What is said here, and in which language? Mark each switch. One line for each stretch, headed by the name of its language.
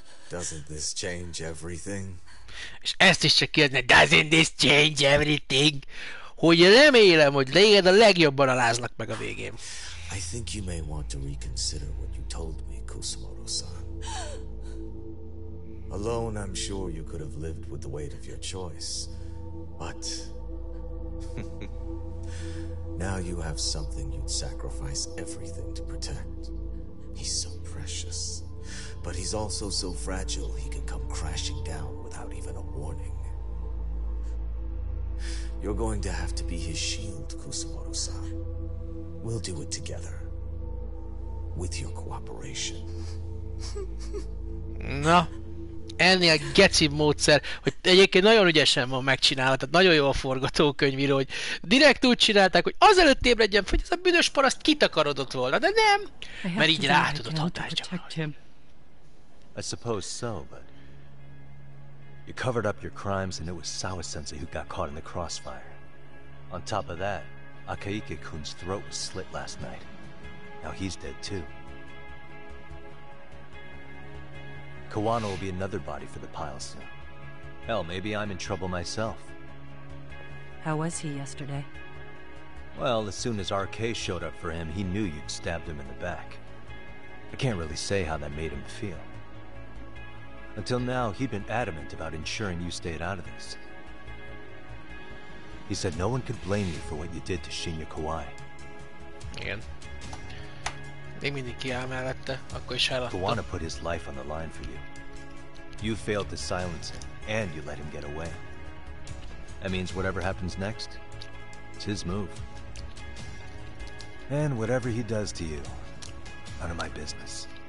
English: Doesn't this change everything?
Hungarian: És ezt is csak kérdezni,
English: doesn't this change everything?
Hungarian: Hogy remélem, hogy téged a legjobban aláznak meg a végén.
English: I think you may want to reconsider what you told me, Kusumoto-san. Alone, I'm sure you could have lived with the weight of your choice. But... now you have something you'd sacrifice everything to protect. He's so precious. But he's also so fragile he can come crashing down without even a warning. You're going to have to be his shield, Kusumoto-san. We'll do it together. With your cooperation.
Hungarian: Na, ennél geci módszer, hogy egyébként nagyon ügyesen van megcsinálva, tehát nagyon jó a forgatókönyvíró, hogy direkt úgy csinálták, hogy azelőtt ébredjen, hogy ez a büdös paraszt kitakarodott volna, de nem, mert így rá tudod hatást gyakorolni.
English: I suppose so, but you covered up your crimes and it was Sawa-sensei who got caught in the crossfire. On top of that, Akaike-kun's throat was slit last night. Now he's dead too. Kawano will be another body for the pile soon. Hell, maybe I'm in trouble myself. How was he yesterday? Well, as soon as RK showed up for him, he knew you'd stabbed him in the back. I can't really say how that made him feel. Until now, he'd been adamant about ensuring you stayed out of this. He said no one could blame you for what you did to Shinya Kawai.
Hungarian: Igen. Még mindig kiáll mellette, akkor is eladta.
English: Kawano put his life on the line for you. You failed to silence him, and you let him get away. That means whatever happens next, it's his move. And whatever he does to you, none of my business.